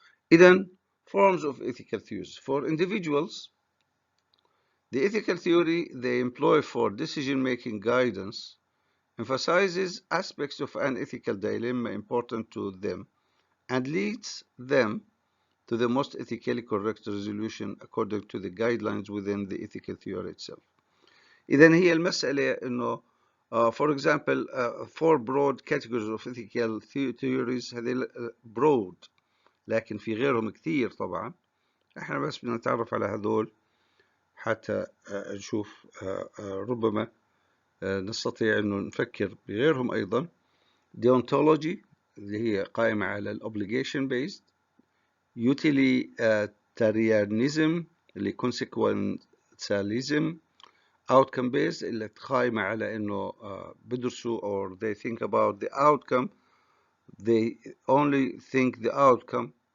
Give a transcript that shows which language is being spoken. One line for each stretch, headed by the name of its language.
English: Then, forms of ethical theories. For individuals, the ethical theory they employ for decision-making guidance emphasizes aspects of an ethical dilemma important to them and leads them to the most ethically correct resolution according to the guidelines within the ethical theory itself.
Arabic: إذن هي المسألة إنه
English: for example four broad categories of ethical theories
Arabic: هذه broad لكن في غيرهم كثير طبعا. احنا بس بدنا نتعرف على هذول حتى نشوف ربما نستطيع انه نفكر بغيرهم ايضا. deontology اللي هي قائمة على الobligation based.
English: utilitarianism اللي consequentialism. outcome based
Arabic: اللي قائمة على انه بدرسوا
English: or they think about the outcome, they only think the outcome.